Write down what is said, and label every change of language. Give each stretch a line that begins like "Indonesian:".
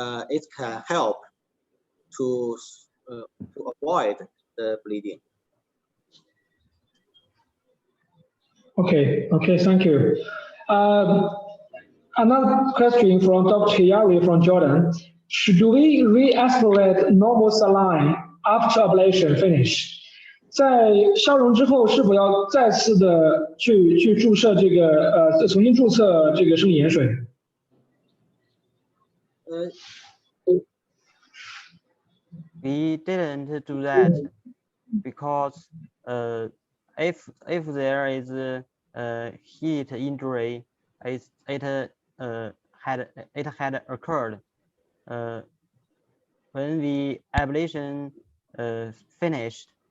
English: It can help to avoid the bleeding. Okay, thank you. Another question from Dr. Yari from Jordan. Should we re-aspirate normal saline after ablation finish?
Chinese: 在消融之后，是否要再次的去注射这个重新注册这个生理盐水？
English: We didn't do that because if there is a heat injury, it had occurred when the ablation finished.